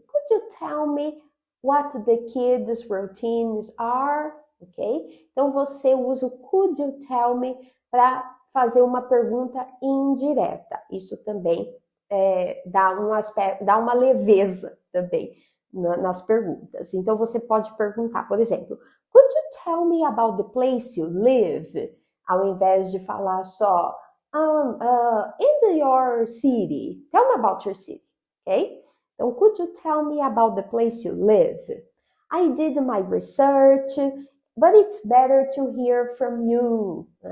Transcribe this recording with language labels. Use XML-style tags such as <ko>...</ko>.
<en>Could you tell me what the kids routines are? Ok?</en> <pt>Então você usa o</pt> <en>could you tell me</en> <pt>para fazer uma pergunta indireta. Isso também dá um aspecto, dá uma leveza também nas perguntas. Então você pode perguntar, por exemplo,</pt> <en>could you tell me about the place you live?</en> <pt>Ao invés de falar só</pt> <en>in your city, tell me about your city,</en> <pt>ok?</pt> <en>Então, could you tell me about the place you live? I did my research, but it's better to hear from you.</en>